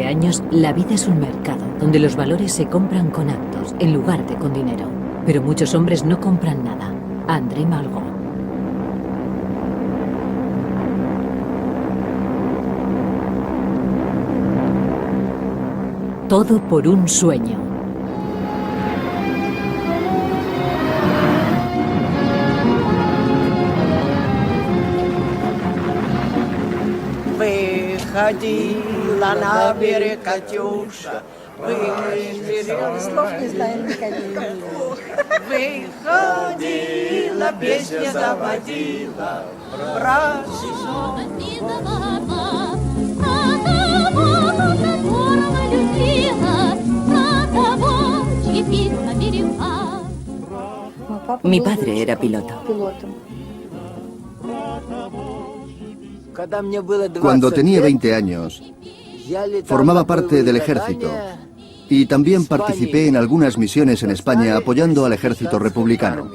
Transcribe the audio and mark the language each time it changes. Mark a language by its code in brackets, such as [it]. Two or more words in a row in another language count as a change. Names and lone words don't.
[es] años, la vida es un mercado donde los valores se compran con actos en lugar de con dinero. Pero muchos hombres no compran nada. André Malraux. Todo por un sueño. [ru] Ходила на берег Катюша, слов не знаем никаких. Выходила, песня заводила, [es] Mi padre era piloto. Cuando tenía 20 años, formaba parte del ejército y también participé en algunas misiones en España apoyando al ejército republicano.